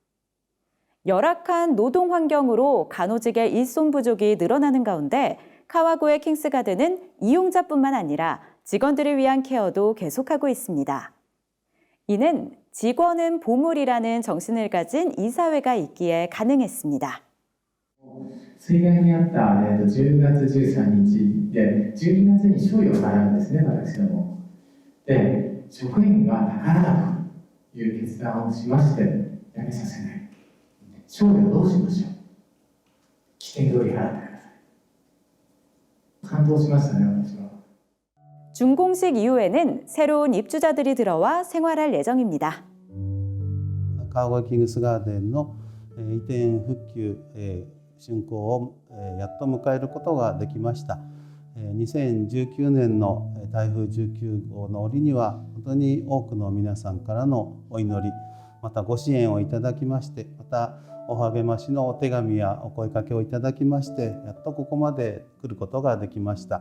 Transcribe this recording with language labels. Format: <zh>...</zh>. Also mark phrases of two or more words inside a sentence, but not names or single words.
<ko>열악한 노동 환경으로 간호직의 일손 부족이 늘어나는 가운데 카와구의 킹스가든은 이용자뿐만 아니라 직원들을 위한 케어도 계속하고 있습니다. 이는 직원은 보물이라는 정신을 가진 이사회가 있기에 가능했습니다.</ko> <ja>水害にあった、10月13日で、12月に賞与を払うんですね、私ども。で、職員が宝だという決断をしまして、辞めさせない。賞与どうしましょう。規定通り払ってください。感動しましたね、私は。</ja> <ko>준공식 이후에는 새로운 입주자들이 들어와 생활할 예정입니다.</ko> <ja>川越キングスガーデンの移転復旧竣工をやっと迎えることができました。2019年の台風19号の折には本当に多くの皆さんからのお祈り、またご支援をいただきまして、またお励ましのお手紙やお声かけをいただきまして、やっとここまで来ることができました。</ja>